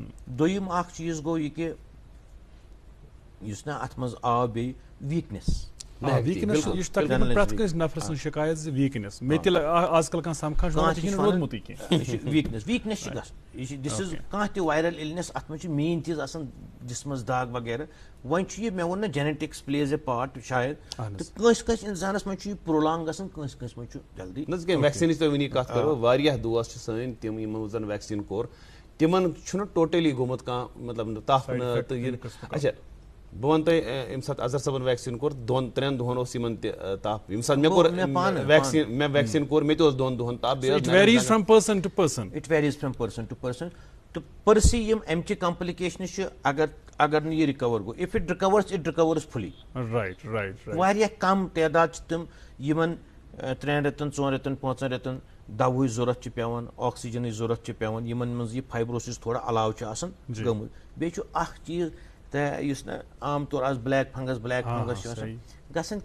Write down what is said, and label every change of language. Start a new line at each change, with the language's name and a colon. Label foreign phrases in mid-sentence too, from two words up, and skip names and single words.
Kashmiri: دوٚیِم اکھ چیٖز گوٚو یہِ کہِ یُس نہ اتھ منٛز آو بیٚیہِ ویٖکنیس. ویٖکنیس یہِ چھُ تقریٖبن پرٛٮ۪تھ کٲنٛسہِ نفرٕ سٕنٛز شِکایت زِ ویٖکنیس. مےٚ تہِ آز کل کانٛہہ سمکھان چھُ روٗدمُتٕے کینٛہہ. ویٖکنیس چھِ گژھان, یہِ چھِ
English: this is
Kashmiri: کانٛہہ تہِ
English: viral illness
Kashmiri: اتھ منٛز چھِ مین چیٖز آسان جسمس داغ وغیرہ. وۄنۍ چھُ یہِ مےٚ ووٚن نہ
English: genetics plays a part
Kashmiri: شاید, تہٕ کٲنٛسہِ کٲنٛسہِ انسانس منٛز چھُ یہِ پرولانگ گژھان, کٲنٛسہِ کٲنٛسہِ منٛز چھُ جلدی. ویکسیٖنٕچ تُہۍ وٕنی کتھ کرو, واریاہ دوس چھِ سٲنۍ تِم یِمو زن ویکسیٖن کوٚر تِمن چھُنہٕ ٹوٹلی گوٚمُت کانٛہہ مطلب تپھ نہٕ تہٕ یہِ. اچھا بہٕ وَنہٕ تۄہہِ ییٚمہِ ساتہٕ اظہر صٲبن ویکسیٖن کوٚر 2-3 دۄہن اوس یِمن تہِ تپھ. ییٚمہِ ساتہٕ مےٚ کوٚر مےٚ ویکسیٖن کوٚر مےٚ تہِ اوس 2 دۄہن تپھ.
English: it varies from person to person.
Kashmiri: تہٕ پٔرسی یِم امچہِ کمپلِکیشنہٕ چھِ اگر نہٕ یہِ رِکور گوٚو,
English: if it recovers fully.
Kashmiri: واریاہ کم تعداد چھِ تِم یِمن 3 رٮ۪تن 4 رٮ۪تن 5 رٮ۪تن دوہٕچ ضوٚرتھ چھِ پیٚوان, آکسیجنٕچ ضوٚرتھ چھِ پیٚوان, یِمن منٛز یہِ فایبروسِس تھوڑا علاوٕ چھُ آسان گوٚمُت. بیٚیہِ چھُ اکھ چیٖز تہٕ یُس نہٕ عام طور آز
English: black fungus
Kashmiri: چھُ آسان گژھان.